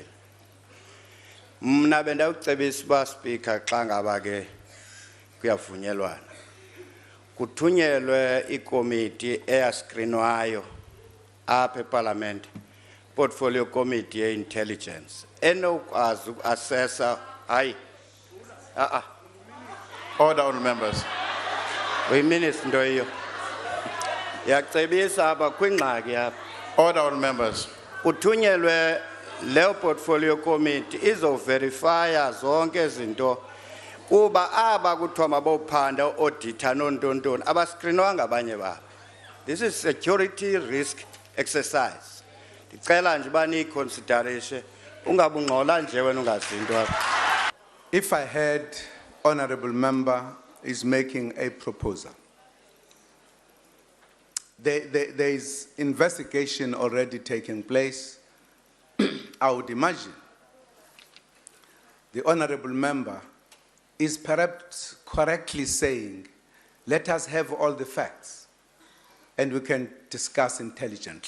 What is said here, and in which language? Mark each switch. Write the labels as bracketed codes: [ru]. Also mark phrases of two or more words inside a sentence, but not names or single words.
[xh] Mna bendawucebisa uba speaker xa ngaba ke kuyavunyelwana, kuthunyelwe ikomiti eyaskrinwayo apha eparlament, [en] portfolio committee [xh] ye-intelligence, enokwazi uku-assessa, hayi, [en] Order, all members. [xh] uyiminister into yiyo. Yacebisa apha kwingxaki apha. [en] Order, all members. [xh] Kuthunyelwe leyo [en] portfolio committee [xh] izoverifya zonke izinto kuba aba kuthiwa mabophanda auditor nontontoni abaskrinwa ngabanye babo. [en] This is security risk exercise. [xh] Ndicela nje uba niyiconsiderishe, ungabungxola nje wena ungazinto apha. [en] If I heard honorable member is making a proposal, there is investigation already taking place. I would imagine the honorable member is perhaps correctly saying, let us have all the facts and we can discuss intelligently.